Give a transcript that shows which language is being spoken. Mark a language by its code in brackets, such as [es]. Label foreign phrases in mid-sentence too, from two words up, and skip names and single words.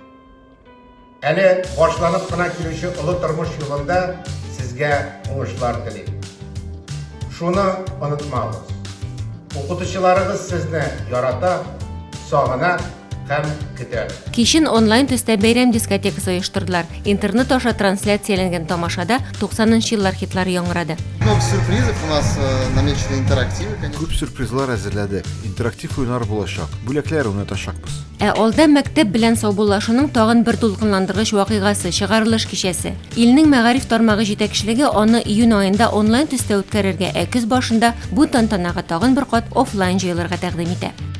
[tt] Әле башланып кына килүче олы тормыш юлында сезгә уңышлар телим. Шуны онытмагыз. Укытучыларыгыз сезне ярата, сагына һәм көтә. Кичен онлайн төстә бәйрәм дискотекасы оештырдылар. Интернет аша трансляцияләнгән тамашада 90-нчы еллар хитлары яңгырады. [ru] Много сюрпризов у нас намечены интерактивы. [tt] Күп сюрпризлар әзерләдек. Интерактив уйнар булачак. Бүләкләр уйнатачакбыз. Алда мәктәп белән саубуллашуның тагын бер дулкынландыргыч вакыйгасы, чыгарылыш кичәсе. Илнең мәгариф тармагы җитәкчелеге аны июнь аенда онлайн төстә үткәрергә, көз башында бу тантанага тагын бер кат офлайн җыелырга тәкъдим итә.